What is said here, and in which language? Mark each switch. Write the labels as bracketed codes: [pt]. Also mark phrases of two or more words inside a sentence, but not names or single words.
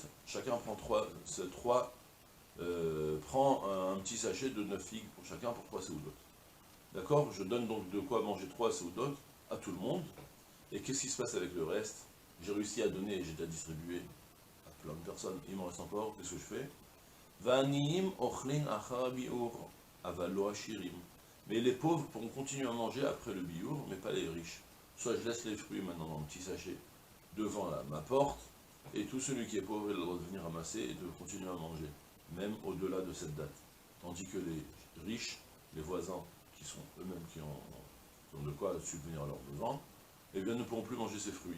[fr] Chacun prend prend un petit sachet de 9 figues pour chacun pour 3 seudot. D'accord? Je donne donc de quoi manger 3 seudot à tout le monde. Et qu'est-ce qui se passe avec le reste? J'ai réussi à donner, j'ai déjà distribué à plein de personnes, il m'en reste encore, qu'est-ce que je fais? [he] ועניים אוכלין אחר ביעור, אבל לא עשירים. [fr] Mais les pauvres pourront continuer à manger après le biur, mais pas les riches. Soit je laisse les fruits maintenant dans un petit sachet devant ma porte, et tout celui qui est pauvre, il a le droit de venir ramasser et de continuer à manger, même au-delà de cette date. Tandis que les riches, les voisins, qui sont eux-mêmes qui ont de quoi subvenir à leurs besoins, eh bien, ne pourront plus manger ces fruits.